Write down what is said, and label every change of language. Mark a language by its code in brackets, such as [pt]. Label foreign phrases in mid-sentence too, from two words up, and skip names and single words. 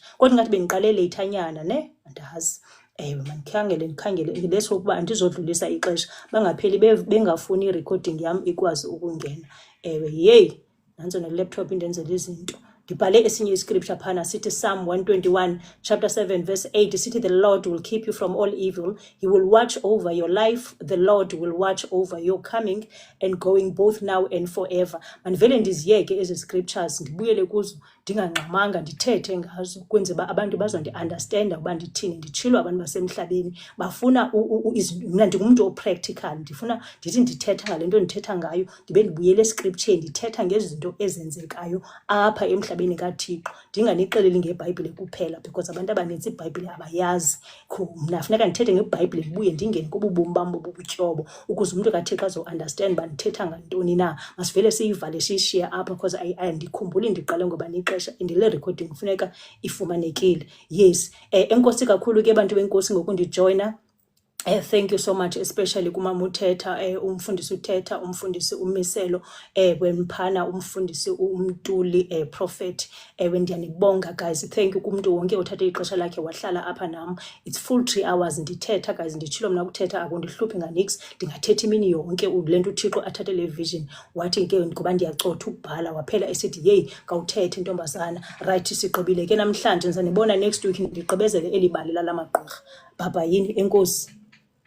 [xh] Kodwa ngathi bendiqale leyithanyana ne andazi. Ewe ndikhangele leso ukuba andizodlulisa ixesha bangapheli bengafuni i-recording yam ikwazi ukungena. Ewe yeyi nantso ne-laptop indenzela izinto. Ndibhale esinye iscripture phana sithi [en] Psalm 121 chapter 7 verse 8 sithi the Lord will keep you from all evil. He will watch over your life. The Lord will watch over your coming and going both now and forever. [xh] Mandivele ndiziyeke ezi scriptures ndibuyele kuzo ndingangxamanga ndithethe ngazo kwenze ba abantu bazondi-understanda uba ndithini nditshilo abantu basemhlabeni bafuna mna ndingumuntu opractical ndifuna ndithi ndithetha ngale nto ndithetha ngayo ndibe ndibuyele escripture ndithetha ngezinto ezenzekayo apha emhlabeni kaThixo ndinganixeleli ngeBhayibhile kuphela because abantu abaninzi iBhayibhile abayazi. Mna funeka ndithethe ngeBhayibhile ndibuye ndingene kububomi bam bobutyobo ukuze umuntu kaThixo azo-understand uba ndithetha ngantoni na. Masivele siyivale siyishiye apha because andikhumbuli ndiqale ngoba ixesha and le recording kufuneka ifumanekile. Yes, enkosi kakhulu ke bantu benkosi ngokundijoyina. [en] Thank you so much, especially [xh] kumama uthetha umfundisi uthetha umfundisi umiselo wemphana umfundisi umtuli prophet ndiyanibonga guys. [en] Thank you [xh] kumuntu wonke othathe ixesha lakhe wahlala apha nam. [en] It's full 3 hours [xh] ndithetha guys, nditshilo mna ukuthetha akundihluphi nganix. Ndingathetha imini yonke lento uThixo athathe le vision wathi ke ngoba ndiyacotha ukubhala waphela esithi hey kawuthethe ntombazana. Right, sigqibile ke namhlanje ndizanibona [en] next week [xh] ndigqibezele elibali lamagqirha. Baba yini enkosi.